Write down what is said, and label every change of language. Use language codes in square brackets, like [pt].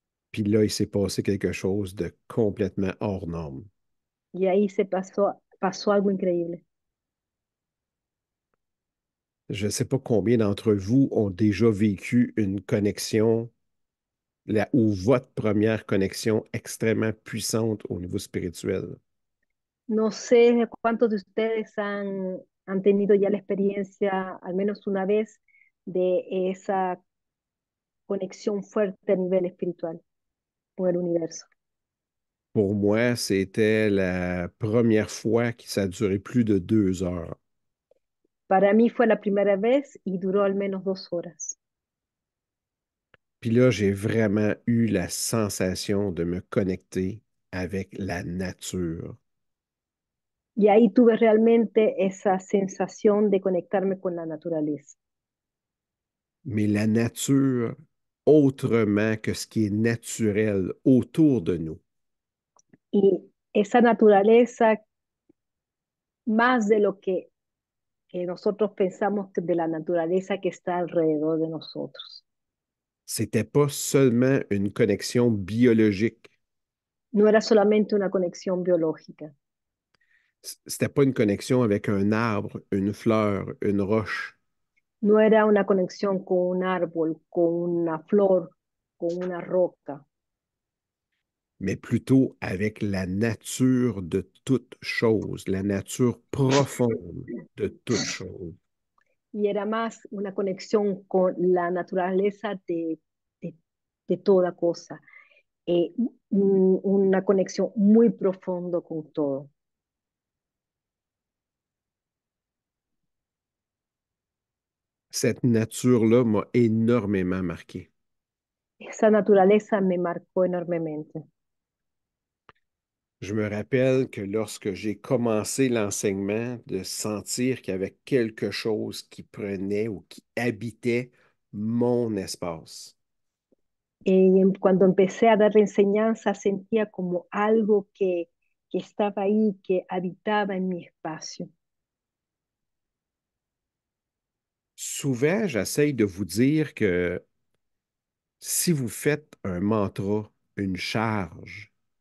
[fr] Puis là, il s'est passé quelque chose de complètement hors norme. [es] Y ahí pasó algo increíble. [fr] Je ne sais pas combien d'entre vous ont déjà vécu une connexion ou votre première connexion extrêmement puissante au niveau spirituel. [es] No sé cuántos de ustedes han tenido ya la experiencia, al menos una vez, de esa conexión fuerte a nivel espiritual con el universo. [fr] Pour moi, c'était la première fois que ça a duré plus de 2 heures. [es] Para mí fue la primera vez y duró al menos 2 horas. [fr] Puis là, j'ai vraiment eu la sensation de me connecter avec la nature. [es] Y ahí tuve realmente esa sensación de conectarme con la naturaleza. [fr] Mais la nature autrement que ce qui est naturel autour de nous. [es] Y esa naturaleza, más de lo que nosotros pensamos de la naturaleza que está alrededor de nosotros. [fr] C'était pas seulement une connexion biologique. [es] No era solamente una conexión biológica, [fr] C'était pas une connexion avec un arbre, une fleur, une roche, [es] no era una conexión con un árbol, con una flor, con una roca, [fr] mais plutôt avec la nature de toute chose, la nature profonde de toute chose. [es] y era más una conexión con la naturaleza de, de toda cosa, una conexión muy profundo con todo. [fr] Cette nature-là m'a énormément marqué. [es] Esa naturaleza me marcó enormemente. [fr] Je me rappelle que lorsque j'ai commencé l'enseignement, de sentir qu'il y avait quelque chose qui prenait ou qui habitait mon espace. [es] Cuando empecé a dar enseñanza sentía como algo que estaba ahí, que habitaba en mi espacio. [fr] Souvent, j'essaye de vous dire que si vous faites un mantra, une charge,